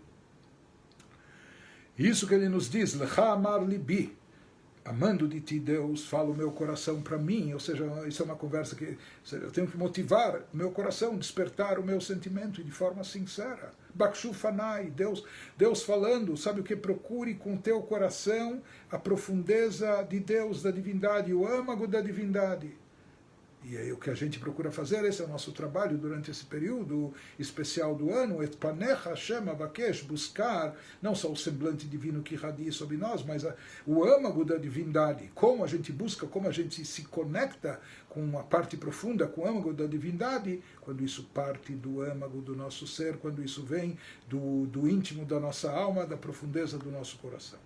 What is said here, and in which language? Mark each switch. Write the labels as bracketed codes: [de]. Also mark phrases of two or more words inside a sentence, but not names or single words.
[pt] Isso que ele nos diz, [he] לך אמר לבי, [pt] amando de ti, Deus, fala o meu coração para mim, ou seja, isso é uma conversa que eu tenho que motivar o meu coração, despertar o meu sentimento de forma sincera. [he] בקשו פני, [pt] Deus falando, sabe o que? Procure com o teu coração a profundeza de Deus, da divindade, o âmago da divindade. E aí o que a gente procura fazer, esse é o nosso trabalho durante esse período especial do ano, [he] את פניך השם אבקש, [pt] buscar não só o semblante divino que irradia sobre nós, mas o âmago da divindade, como a gente busca, como a gente se conecta com a parte profunda, com o âmago da divindade, quando isso parte do âmago do nosso ser, quando isso vem do íntimo da nossa alma, da profundeza do nosso coração.